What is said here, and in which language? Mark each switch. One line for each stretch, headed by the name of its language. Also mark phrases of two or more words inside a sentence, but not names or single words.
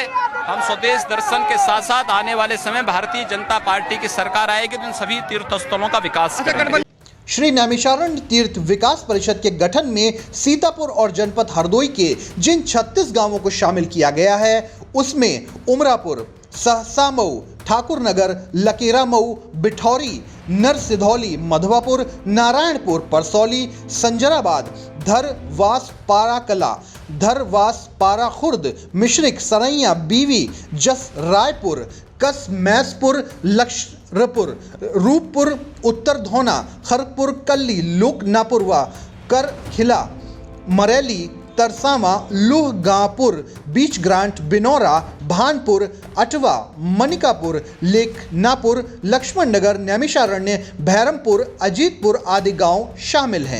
Hindi: हम स्वदेश दर्शन के साथ साथ आने वाले समय भारतीय जनता पार्टी की सरकार आएगी तो इन सभी तीर्थ स्थलों का विकास करेंगे। श्री नैमिषारण्य तीर्थ विकास परिषद के गठन में सीतापुर और जनपद हरदोई के जिन 36 गांवों को शामिल किया गया है, उसमें उमरापुर, सहसा मऊ, ठाकुर नगर, लकेरा मऊ, बिठौरी, नरसिधौली, मधवापुर, नारायणपुर, परसौली, संजराबाद, धरवास पाराकला, धरवास पारा खुर्द, मिश्रिक, सरैया, बीवी, जस रायपुर, कस मैसपुर, लक्ष्यपुर, रूपपुर, उत्तर धौना, खरगपुर, कल्ली, लोकनापुरवा, करखिला, मरेली, तरसावा, लुहगांपुर, बीच ग्रांट, बिनौरा, भानपुर, अटवा, मनिकापुर, लेखनापुर, लक्ष्मण नगर, नैमिषारण्य, भैरमपुर, अजीतपुर आदि गांव शामिल हैं।